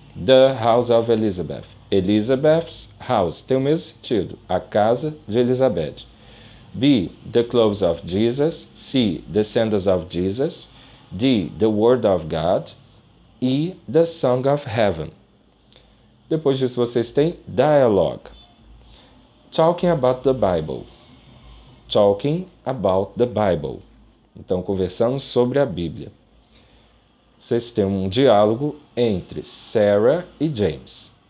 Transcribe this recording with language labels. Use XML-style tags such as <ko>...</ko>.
<en>The house of Elizabeth. Elizabeth's house.</en> <pt>Tem o mesmo sentido. A casa de Elizabeth. B.</pt> <en>The clothes of Jesus.</en> <pt>C.</pt> <en>The sandals of Jesus. D. The word of God. E. The song of heaven.</en> <pt>Depois disso vocês têm dialogue.</pt> <en>Talking about the Bible. Talking about the Bible.</en> <pt>Então, conversamos sobre a Bíblia. Vocês têm um diálogo entre Sarah e James.</pt>